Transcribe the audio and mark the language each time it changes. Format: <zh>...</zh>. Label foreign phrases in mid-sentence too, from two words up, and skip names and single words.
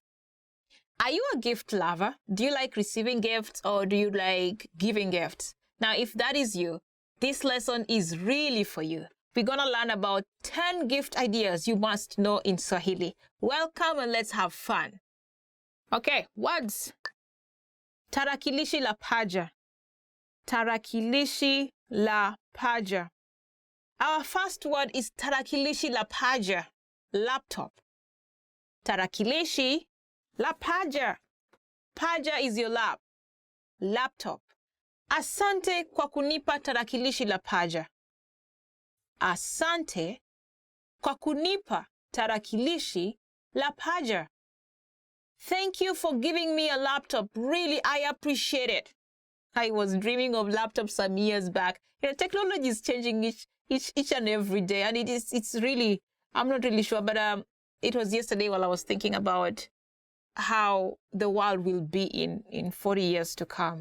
<en>Are you a gift lover? Do you like receiving gifts or do you like giving gifts? Now, if that is you, this lesson is really for you. We're going to learn about 10 gift ideas you must know in Swahili. Welcome and let's have fun. Okay, words.</en> <sw>Tarakilishi la paja. Tarakilishi la paja.</sw> <en>Our first word is</en> <sw>tarakilishi la paja,</sw> <en>laptop.</en> <sw>Tarakilishi la paja.</sw> <en>Paja is your laptop.</en> <sw>Asante kwa kunipa tarakilishi la paja. Asante kwa kunipa tarakilishi la paja.</sw> <en>Thank you for giving me a laptop. Really, I appreciate it. I was dreaming of laptops some years back. You know, technology is changing each and every day, and it's really, I'm not really sure, but it was yesterday while I was thinking about how the world will be in 40 years to come.</en>